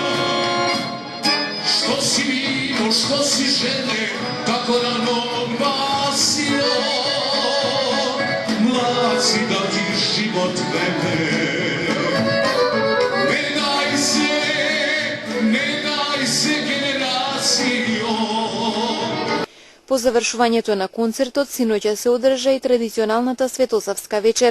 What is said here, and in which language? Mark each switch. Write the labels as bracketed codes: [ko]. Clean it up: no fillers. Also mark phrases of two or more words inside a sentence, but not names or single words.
[sr] Što si vino, što si žene, kako rano glasio, mlad si da ti život vene. [mk] По завршувањето на концертот, синоќа се одржа и традиционалната Светосавска вечер.